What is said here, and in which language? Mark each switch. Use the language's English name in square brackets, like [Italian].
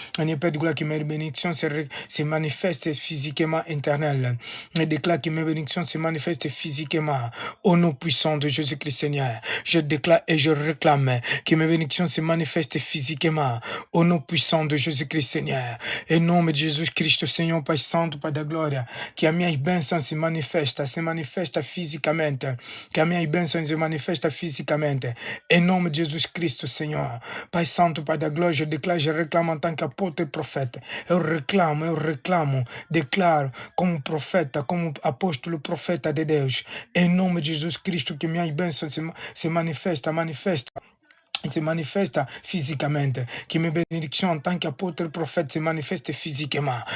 [French] Seigneur, Père de gloire, que mes bénédictions se manifestent physiquement, éternel. Je déclare déclare que mes bénédictions se manifestent physiquement au nom puissant de Jésus-Christ, Seigneur. Je déclare et je réclame que mes bénédictions se manifestent physiquement au nom puissant de Jésus-Christ, Seigneur. [Portuguese] Em nome de Jesus Cristo, Senhor, Pai Santo, Pai da Glória, que as minhas bênçãos se manifesta fisicamente, que as minhas bênçãos se manifestam fisicamente. Em nome de Jesus Cristo, Senhor. Pai Santo, Pai da Glória, [French] je déclare, je réclame en tant qu'apôtre et prophète. [Portuguese] Eu réclamo, declaro como profeta, como apóstolo profeta de Deus. Em nome de Jesus Cristo, que minhas bênçãos se manifesta se manifesta [French] physiquement, que mes bénédictions en tant qu'apôtre prophète se manifestent physiquement.